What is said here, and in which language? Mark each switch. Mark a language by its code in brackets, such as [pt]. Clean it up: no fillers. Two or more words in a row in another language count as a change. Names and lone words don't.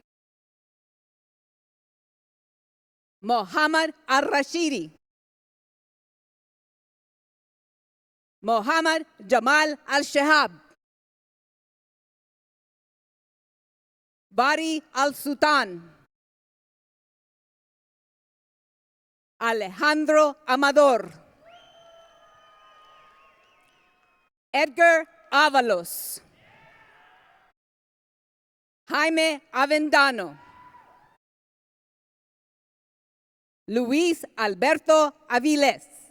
[en] Muhammad Al-Rashidi. Muhammad Jamal Al-Shahab. Bari Al-Sultan. Alejandro Amador. Edgar Avalos. Jaime Avendano. Luis Alberto Aviles.